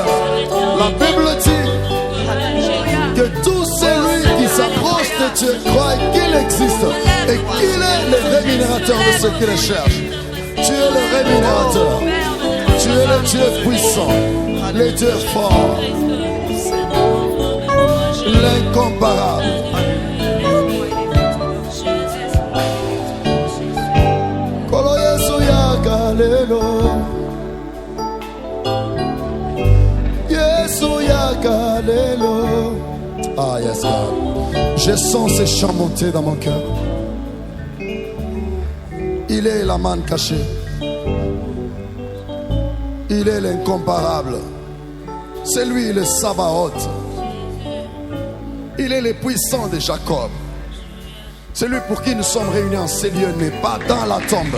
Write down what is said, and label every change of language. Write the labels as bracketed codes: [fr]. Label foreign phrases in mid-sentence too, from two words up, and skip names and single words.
[fr] La Bible dit que tout celui qui s'approche de Dieu croit qu'il existe et qu'il est le rémunérateur de ceux qui le cherchent. Tu es le rémunérateur. Tu es le Dieu puissant, le Dieu fort, l'incomparable. [ln] Kolo Yesu yaka lelo, Yesu yaka lelo. [en] Ah yes God, [fr] je sens ces chants monter dans mon cœur. Il est la manne cachée. Il est l'incomparable. C'est lui le Sabaoth. Il est le puissant de Jacob. Celui pour qui nous sommes réunis en ces lieux n'est pas dans la tombe.